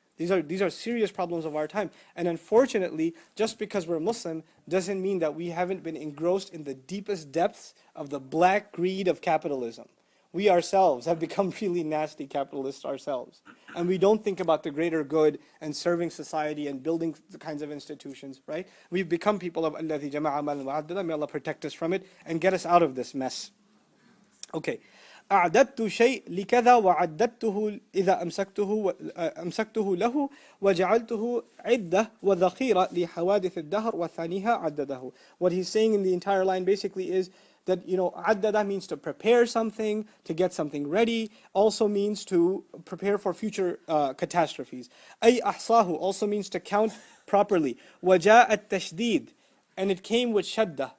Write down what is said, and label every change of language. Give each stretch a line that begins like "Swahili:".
English: These are serious problems of our time. And unfortunately, just because we're Muslim doesn't mean that we haven't been engrossed in the deepest depths of the black greed of capitalism. We ourselves have become really nasty capitalists ourselves. And we don't think about the greater good and serving society and building the kinds of institutions, right? We've become people of
Arabic: الَّذِي جَمَعَ مَالًا وَعَدَّدَهُ.
English: May Allah protect us from it and get us out of this mess. Okay.
Arabic: أعددت شيء لكذا وعددته إذا أمسكته له وجعلته عدة وذخيرة لحوادث الدهر وثانيها عدده.
English: What he's saying in the entire line basically is that, عدد means to prepare something, to get something ready, also means to prepare for future catastrophes.
Arabic: أي أحصاه
English: also means to count properly.
Arabic: وجاء التشديد,
English: and it came with shadda.